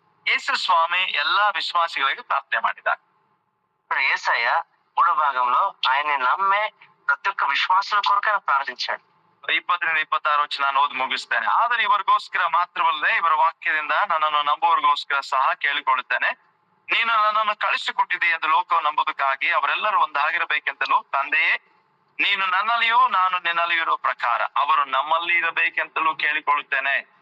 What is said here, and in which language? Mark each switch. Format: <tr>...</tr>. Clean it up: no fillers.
<kn>ಯೇಸು ಸ್ವಾಮಿ ಎಲ್ಲಾ ವಿಶ್ವಾಸಿಗಳಿಗೆ ಪ್ರಾರ್ಥನೆ ಮಾಡಿದ್ದಾರೆ.</kn> <te>ఇప్పుడు యేసయ్య 3వ భాగంలో ఆయన్ని నమ్మే ప్రతి ఒక్క విశ్వాసుల కొరకు ఆయన ప్రార్థించాడు.</te> <kn>20-26 ವಚನ ನಾನು ಓದಿ ಮುಗಿಸ್ತೇನೆ. ಆದರೆ ಇವರಿಗೋಸ್ಕರ ಮಾತ್ರವಲ್ಲದೆ ಇವರ ವಾಕ್ಯದಿಂದ ನನ್ನನ್ನು ನಂಬುವವರಿಗೋಸ್ಕರ ಸಹ ಕೇಳಿಕೊಳ್ಳುತ್ತೇನೆ. ನೀನು ನನ್ನನ್ನು ಕಳಿಸಿಕೊಟ್ಟಿದೆ ಎಂದು ಲೋಕವು ನಂಬುವುದಕ್ಕಾಗಿ ಅವರೆಲ್ಲರೂ ಒಂದಾಗಿರಬೇಕೆಂತಲೂ ತಂದೆಯೇ, ನೀನು ನನ್ನಲ್ಲಿಯೂ ನಾನು ನಿನ್ನಲ್ಲಿಯೂ ಇರುವ ಪ್ರಕಾರ ಅವರು ನಮ್ಮಲ್ಲಿ ಇರಬೇಕೆಂತಲೂ ಕೇಳಿಕೊಳ್ಳುತ್ತೇನೆ.</kn>